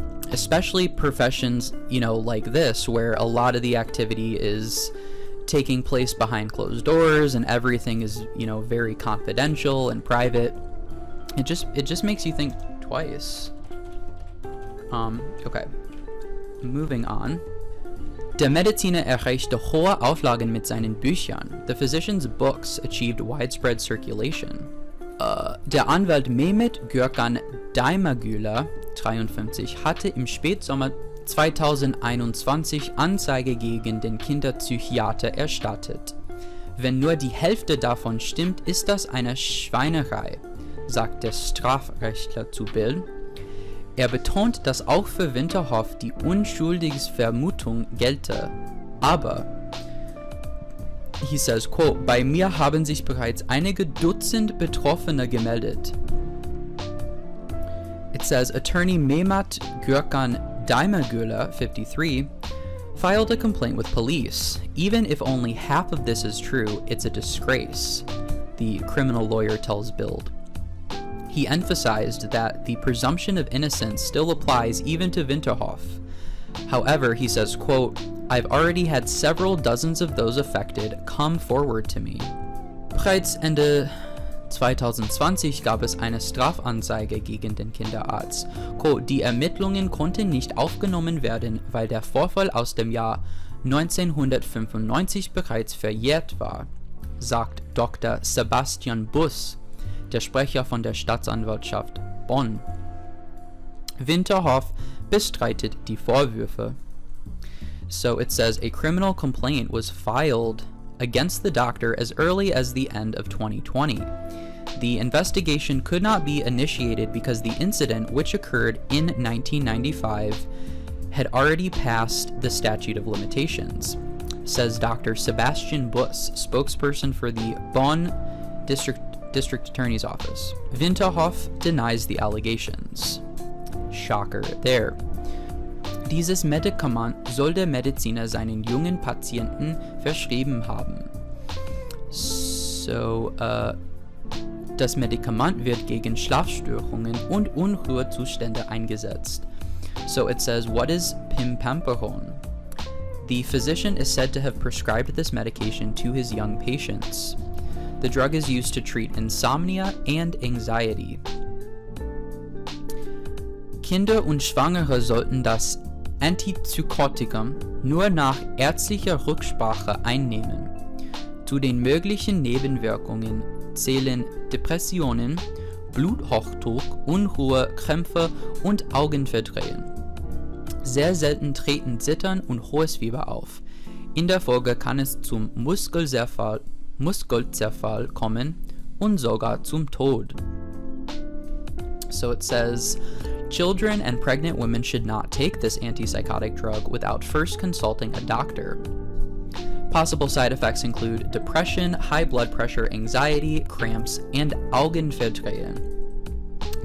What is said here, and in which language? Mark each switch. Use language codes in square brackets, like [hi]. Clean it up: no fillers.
[en] Especially professions, like this, where a lot of the activity is taking place behind closed doors and everything is, very confidential and private. It just makes you think twice. Okay. Moving on. [de] Der Mediziner erreichte hohe Auflagen mit seinen Büchern. [en] The physician's books achieved widespread circulation. [de] Der Anwalt Mehmet Gürkan Daimagüler, 53, hatte im Spätsommer 2021 Anzeige gegen den Kinderpsychiater erstattet. Wenn nur die Hälfte davon stimmt, ist das eine Schweinerei, sagt der Strafrechtler zu Bild. Er betont, dass auch für Winterhoff die Unschuldsvermutung gelte. Aber, [en] he says, quote, [de] bei mir haben sich bereits einige Dutzend Betroffene gemeldet. [en] It says, attorney Mehmet Gürkan Daimagüler, 53, filed a complaint with police. Even if only half of this is true, it's a disgrace, the criminal lawyer tells Bild. He emphasized that the presumption of innocence still applies even to Winterhoff. However, he says, quote, I've already had several dozens of those affected come forward to me. [de] Bereits Ende 2020 gab es eine Strafanzeige gegen den Kinderarzt. Quote, die Ermittlungen konnten nicht aufgenommen werden, weil der Vorfall aus dem Jahr 1995 bereits verjährt war, sagt Dr. Sebastian Buss, der Sprecher von der Staatsanwaltschaft Bonn. Winterhoff bestreitet die Vorwürfe. [en] So it says a criminal complaint was filed against the doctor as early as the end of 2020. The investigation could not be initiated because the incident, which occurred in 1995, had already passed the statute of limitations, says Dr. Sebastian Buss, spokesperson for the Bonn District Attorney's Office. Winterhoff denies the allegations. Shocker there. [de] Dieses Medikament soll der Mediziner seinen jungen Patienten verschrieben haben. So, das Medikament wird gegen Schlafstörungen und Unruhezustände eingesetzt. [en] So it says, what is pimapanseron? The physician is said to have prescribed this medication to his young patients. The drug is used to treat insomnia and anxiety. [de] Kinder und Schwangere sollten das Antipsychotikum nur nach ärztlicher Rücksprache einnehmen. Zu den möglichen Nebenwirkungen zählen Depressionen, Bluthochdruck, Unruhe, Krämpfe und Augenverdrehen. Sehr selten treten Zittern und hohes Fieber auf. In der Folge kann es zum Muskelzerfall kommen und sogar zum Tod. [en] So it says, children and pregnant women should not take this antipsychotic drug without first consulting a doctor. Possible side effects include depression, high blood pressure, anxiety, cramps, and Augenverdrehen.